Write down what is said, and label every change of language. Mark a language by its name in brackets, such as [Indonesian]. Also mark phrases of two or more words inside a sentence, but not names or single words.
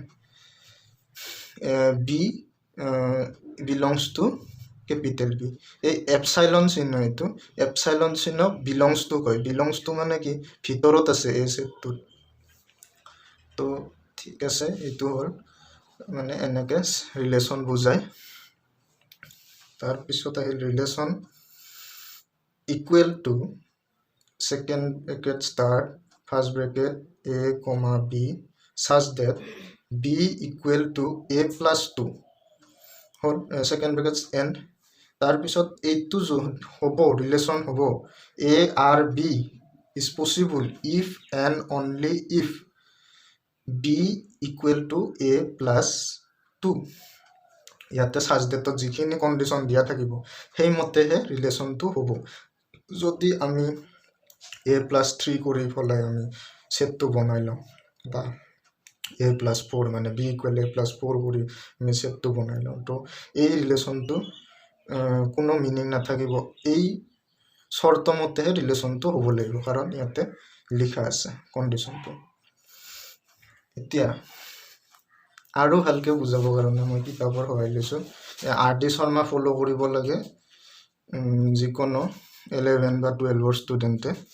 [English] b belongs to capital B [Assamese] এই এপসাইলন চিহ্ন এইটো এপসাইলন চিহ্ন [English] belongs to [Assamese] কয় [English] belongs to [Assamese] মানে কি ভিতৰত আছে এই সেটটোত তো ঠিক আছে এইটো হ'ল মানে এনেকৈ ৰিলেশ্যন বুজায় তাৰপিছত আহিল [English] relation equal to second bracket start first bracket a comma b such that b equal to a plus 2 whole second bracket end [Assamese] তাৰপিছত এইটো হ'ব ৰিলেশ্যন হ'ব [English] a r b is possible if and only if b equal to a plus 2 [Assamese] ইয়াতে সাজডেটত যিখিনি কণ্ডিশ্যন দিয়া থাকিব সেইমতেহে ৰিলেশ্যনটো হ'ব যদি আমি [English] a plus 3 [Assamese] কৰি ফলাই আমি সেটটো বনাই লওঁ বা [English] a plus 4 [Assamese] মানে [English] b equal a plus 4 [Assamese] কৰি আমি সেটটো বনাই লওঁ তো এই ৰিলেশ্যনটো কোনো মিনিং নাথাকিব এই শৰ্ত মতেহে ৰিলেশ্যনটো হ'ব লাগিব কাৰণ ইয়াতে লিখা আছে কণ্ডিশ্যনটো এতিয়া আৰু ভালকে বুজাবৰ কাৰণে মই কিতাপৰ সহায় লৈছোঁ আৰ ডি শৰ্মা ফ'ল' কৰিব লাগে যিকোনো 11 বা 12ৰ ষ্টুডেণ্টে